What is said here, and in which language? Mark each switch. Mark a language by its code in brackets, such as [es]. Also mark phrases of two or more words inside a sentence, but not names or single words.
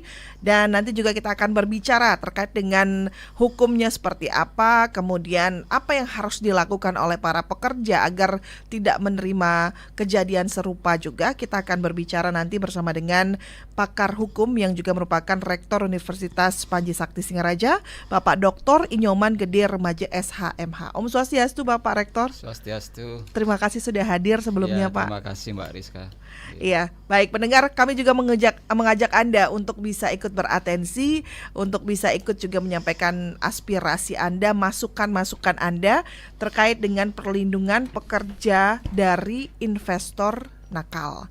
[id] Dan nanti juga kita akan berbicara terkait dengan hukumnya seperti apa, kemudian apa yang harus dilakukan oleh para pekerja agar tidak menerima kejadian serupa juga. Kita akan berbicara nanti bersama dengan pakar hukum yang juga merupakan Rektor Universitas Panji Sakti Singaraja, Bapak Dr. Inyoman Gede Remaja SHMH. [ban] Om Swastiastu [id] Bapak Rektor. Swastiastu. Terima kasih sudah hadir sebelumnya Pak. Terima kasih Mbak Rizka. Iya, baik pendengar, kami juga mengajak Anda untuk bisa ikut beratensi, untuk bisa ikut juga menyampaikan aspirasi Anda, masukan-masukan Anda terkait dengan perlindungan pekerja dari investor nakal.